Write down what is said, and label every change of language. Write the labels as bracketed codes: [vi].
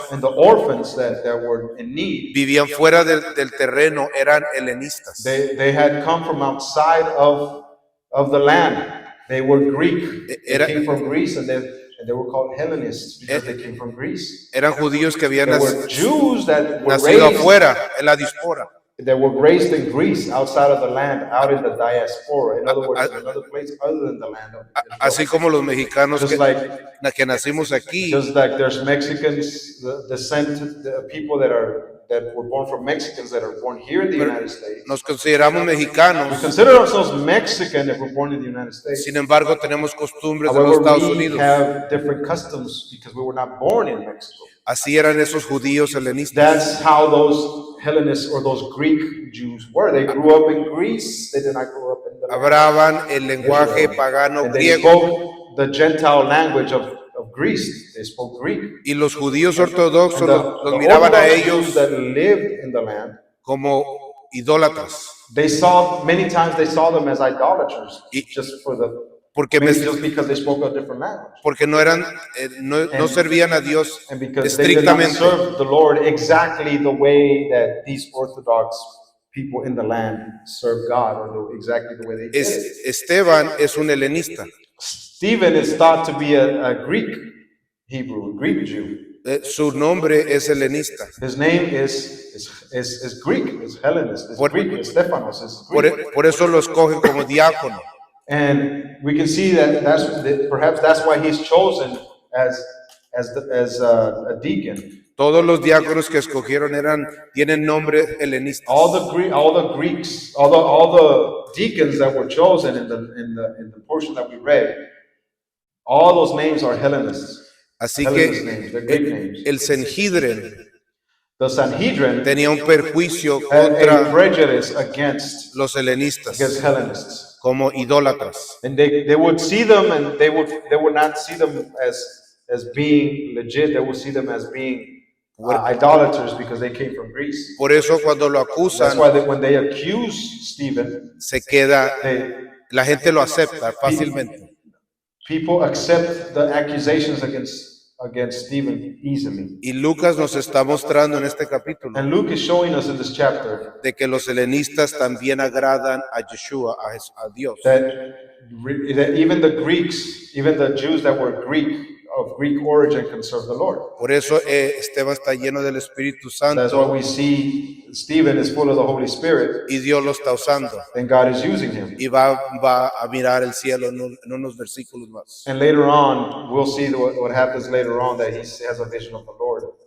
[en] and the orphans that were in need, [es] vivían fuera del terreno, eran helenistas. [en] they had come from outside of the land. They were Greek. They came from Greece, and they were called Hellenists because they came from Greece. [es] Eran judíos que habían [en] There were Jews that were [es] nacido [en] raised, [es] afuera, en la diáspora. [en] that were raised in Greece, outside of the land, out in the diaspora. In other words, another place other than the land of Israel. [es] Así como los mexicanos [en] Just [es] que nacimos aquí, [en] Just like there's Mexicans, the people that were born from Mexicans that are born here in the United States. [es] nos consideramos [en] We [es] mexicanos, [en] consider ourselves Mexican if we're born in the United States. [es] sin embargo tenemos costumbres de los [en] However, [es] Estados [en] we [es] Unidos. [en] have different customs because we were not born in Mexico. [es] Así eran esos judíos helenistas. [en] That's how those Hellenists or those Greek Jews were. They grew up in Greece. They did not grow up in the land. [es] Hablaban el lenguaje pagano [en] And they [es] griego, [en] spoke the Gentile language of Greece. They spoke Greek. [es] y los judíos ortodoxos [en] And [es] los miraban a [en] Orthodox Jews [es] ellos [en] that lived in the land, [es] como idólatras. [en] many times they saw them as idolaters, [es] Porque [en] just because they spoke a different language. [es] porque no eran, no servían a Dios [en] And because they did not [es] estrictamente. [en] serve the Lord exactly the way that these Orthodox people in the land serve God, or exactly the way they did it. [es] Esteban es un helenista. [en] Stephen is thought to be a Greek Hebrew, a Greek Jew. [es] Su nombre es helenista. [en] His name is Greek, is Hellenist, is Greek, is Stephanos, is Greek. [es] Por eso lo escogen como diácono. [en] And we can see that perhaps that's why he's chosen as a deacon. [es] Todos los diáconos que escogieron tienen nombre helenistas. [en] All the Greeks, all the deacons that were chosen in the portion that we read, all those names are Hellenists. [es] Así [en] Hellenist names, they're Greek names. [es] El Sanhedrin [en] The Sanhedrin [es] tenía un perjuicio [en] had a [es] contra [en] prejudice against [es] los helenistas. [en] Hellenists. [es] como idólatras. [en] And they would see them, and they would not see them as being legit. They would see them as being idolaters because they came from Greece. [es] Por eso cuando lo [en] That's [es] acusan, [en] why when they accuse Stephen, [es] se queda, [en] they, [es] la gente lo acepta fácilmente. [en] people accept the accusations against Stephen easily. [es] Y Lucas nos está mostrando en este capítulo [en] And Luke is showing us in this chapter [es] de que los helenistas también agradan a Yeshua, a Dios. [en] that even the Greeks, even the Jews that were of Greek origin, can serve the Lord. [es] Por eso Esteban está lleno del Espíritu [en] That's why [es] Santo [en] we see Stephen is full of the Holy Spirit, [es] y Dios lo está usando. [en] and God is using him. [es] Y va a mirar el cielo en unos versículos más. [en] And later on, we'll see what happens later on, that he has a vision of the Lord.